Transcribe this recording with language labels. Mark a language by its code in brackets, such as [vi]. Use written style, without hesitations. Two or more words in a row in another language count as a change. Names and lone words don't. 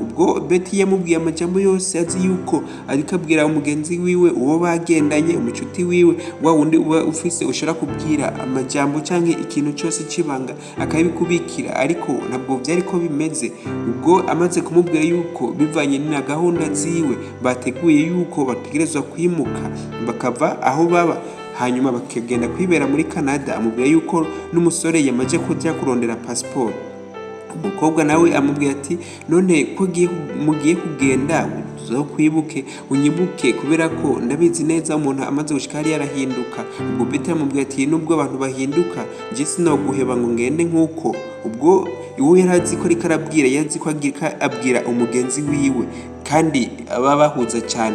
[rn] Ubwo Betty yamubwiye amajambo yose azi yuko ariko abwira umugenzi wiwe uwo bagendanye, umucuti wiwe, wa wundi uba ufise ushobora kubwira amajambo canke ikintu cyose kibanga akabikubikira, ariko ntabwo byari ko bimeze. Ubwo amaze kumubwira yuko bivanye na gahunda ziwe bateguye yuko bategerezwa kwimuka bakava aho baba hanyuma bakagenda kwibera muri Canada, amubwira yuko n'umusore yamaje kujya kurondera passport. Umukobwa nawe amubwira ati none ko mugiye kugenda uzokwibuke unyibuke kubera ko ndabizi neza umuntu amaze gushika hariya arahinduka. Ubwo Betty aramubwira ati nubwo abantu bahinduka je sinoguheba ngo ngende nk'uko. Ubwo iwe yarazi ko ariko arabwira, yazi ko abwira umugenzi wiwe kandi baba bahuza cyane.